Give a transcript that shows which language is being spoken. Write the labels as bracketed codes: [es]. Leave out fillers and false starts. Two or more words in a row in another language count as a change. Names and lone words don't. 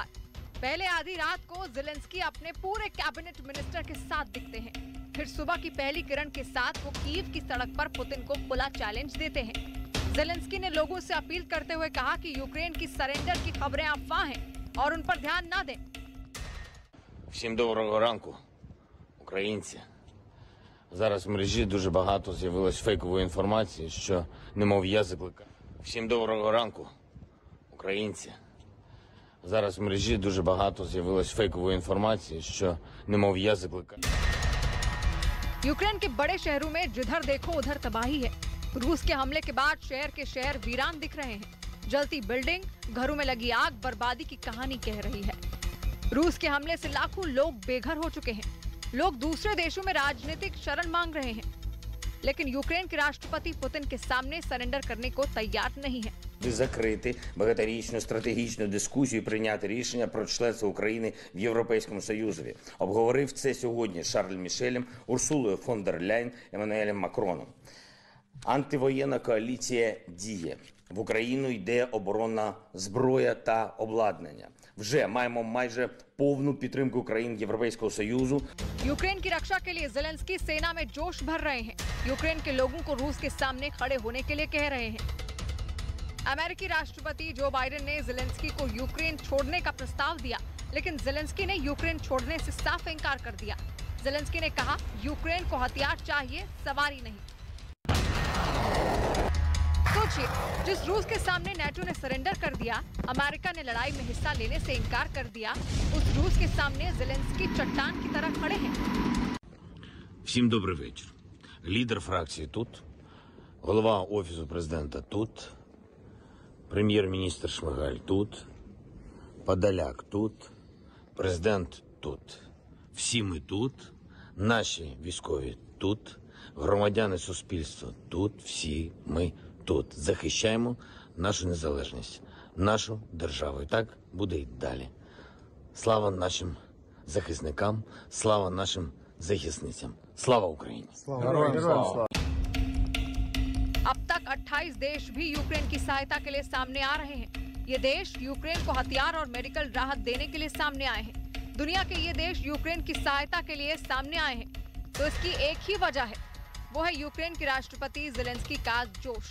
[hi] पहले आधी रात को ज़ेलेंस्की अपने पूरे कैबिनेट मिनिस्टर के साथ दिखते हैं। फिर सुबह की पहली किरण के साथ वो कीव की सड़क पर पुतिन को खुला चैलेंज देते हैं। ज़ेलेंस्की ने लोगों से अपील करते हुए कहा कि यूक्रेन की सरेंडर की खबरें अफवाह हैं और उन पर ध्यान ना दें। [uk] Всім доброго ранку, українці. Зараз в мережі дуже багато з'явилось фейкової інформації, що немов я закликаю. Всім доброго ранку, українці. Зараз в мережі дуже багато з'явилось фейкової інформації, що немов я закликаю. [hi] यूक्रेन के बड़े शहरों में जिधर देखो उधर तबाही है। रूस के हमले के बाद शहर के शहर वीरान दिख रहे हैं। जलती बिल्डिंग, घरों में लगी आग बर्बादी की कहानी कह रही है। रूस के हमले से लाखों लोग बेघर हो चुके हैं। लोग दूसरे देशों में राजनीतिक शरण मांग रहे हैं, लेकिन यूक्रेन के राष्ट्रपति पुतिन के सामने सरेंडर करने को तैयार नहीं है। [uk] Закрити багаторічну стратегічну дискусію, прийняти рішення про членство України в Європейському Союзі. Обговорив це сьогодні з Шарлем Мішелем, Урсулою фон дер Ляйн, Еммануелем Макроном. Антивоєнна коаліція діє. В Україну йде оборонна зброя та обладнання. Вже маємо майже повну підтримку країн Європейського Союзу. [hi] यूक्रेन की रक्षा के लिए ज़ेलेंस्की सेना में जोश भर रहे हैं। यूक्रेन के लोगों को रूस के सामने खड़े होने के लिए कह रहे हैं। अमेरिकी राष्ट्रपति जो बाइडेन ने ज़ेलेंस्की को यूक्रेन छोड़ने का प्रस्ताव दिया, लेकिन ज़ेलेंस्की ने यूक्रेन छोड़ने से साफ इनकार कर दिया। ज़ेलेंस्की ने कहा, यूक्रेन को हथियार चाहिए, सवारी नहीं। सोचिए, जिस रूस के सामने नाटो ने सरेंडर कर दिया, अमेरिका ने लड़ाई में हिस्सा लेने से इनकार कर दिया, उस रूस के सामने ज़ेलेंस्की चट्टान की तरह खड़े हैं। [uk] Всім добрий вечір. Лідер фракції тут, голова Офісу президента тут, прем'єр-міністр Шмигаль тут, Подоляк тут, президент тут. Всі ми тут, наші військові тут, громадяни суспільства тут, всі ми тут. Захищаємо нашу незалежність, нашу державу. І так буде й далі. Слава нашим захисникам, слава нашим захисницям. Слава Україні! [hi] अब तक 28 देश भी यूक्रेन की सहायता के लिए सामने आ रहे हैं। ये देश यूक्रेन को हथियार और मेडिकल राहत देने के लिए सामने आए हैं। दुनिया के ये देश यूक्रेन की सहायता के लिए सामने आए हैं, तो इसकी एक ही वजह है, वो है यूक्रेन के राष्ट्रपति ज़ेलेंस्की का जोश।